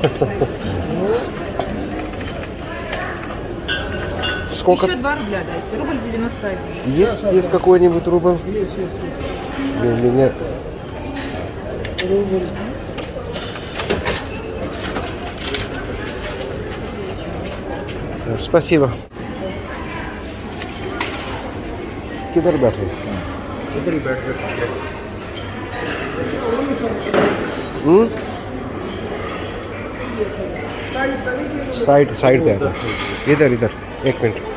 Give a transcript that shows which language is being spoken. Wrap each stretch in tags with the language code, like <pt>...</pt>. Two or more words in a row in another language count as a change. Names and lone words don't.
<ru>Сколько? Еще 2 рубля дайте, рубль 91. Есть какой-нибудь рубль? У меня... Спасибо.</ru> <hi>किधर बैठे? इधर ही बैठ कर साइड पे आता. इधर एक मिनट.</hi>